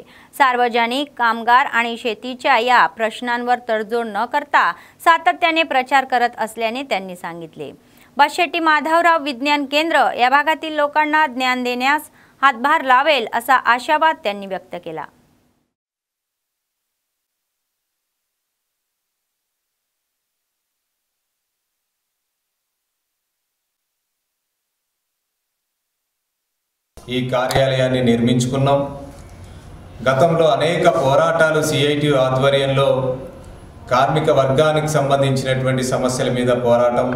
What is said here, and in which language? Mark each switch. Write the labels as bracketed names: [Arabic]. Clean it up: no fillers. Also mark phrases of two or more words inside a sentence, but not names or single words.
[Marathi] सार्वजनिक, कामगार आणि शेतीच्या या प्रश्नांवर तडजोड न करता सातत्याने प्रचार करत असल्याने त्यांनी सांगितले। बशेट्टी माधवराव विज्ञान केंद्र या भागातील लोकांना ज्ञान देण्यास हातभार लावेल असा आशावाद त्यांनी व्यक्त केला। [Telugu] ఈ కార్యాలయాన్ని నిర్మించుకున్నాం। గతంలో అనేక పోరాటాలు CITU ఆధ్వర్యంలో కార్మిక వర్గానికి సంబంధించినటువంటి సమస్యల మీద పోరాటం,